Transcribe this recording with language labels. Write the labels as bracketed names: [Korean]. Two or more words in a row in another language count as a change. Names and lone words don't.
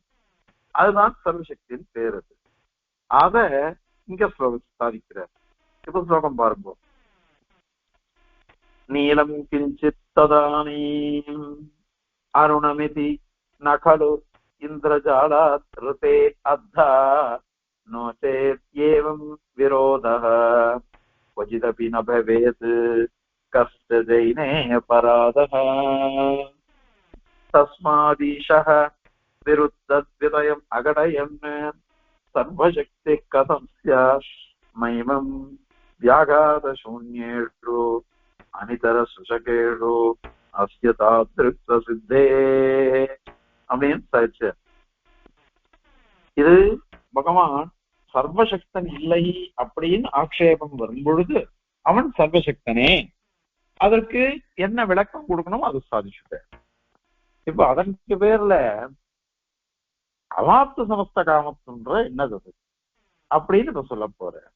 [Tamil] அதுதான் சர்வசக்தியின் பேரு. அத இங்க சாதிக்கிறார். இப்ப ஸ்லோகம் பாருங்க. [Sanskrit] नीलं किञ्चित् तदानीम् अरुणमिति न खलु इन्द्रजालात् ऋते अत्र नो चेत् एवं विरोधः क्वचिदपि न भवेत् कश्चिदैने अपराधः तस्मादीशः विरुद्धद्वितयम् अघटयन् सर्वशक्तिः कथं स्यात् महिमं व्याघातशून्येषु अनितरसुशकेषु अस्य तादृक्तसिद्धेः [Tamil] அப்படின்னு சாதிச்சார். இது பகவான் சர்வசக்தன் இல்லை அப்படின்னு ஆக்ஷேபம் வரும் பொழுது அவன் சர்வசக்தனே, அதற்கு என்ன விளக்கம் கொடுக்கணும் அது சாதிச்சுட்ட. இப்ப அதற்கு பேர்ல அவாப்த சமஸ்த காமத்துன்ற என்னது அப்படின்னு இப்ப சொல்ல போற.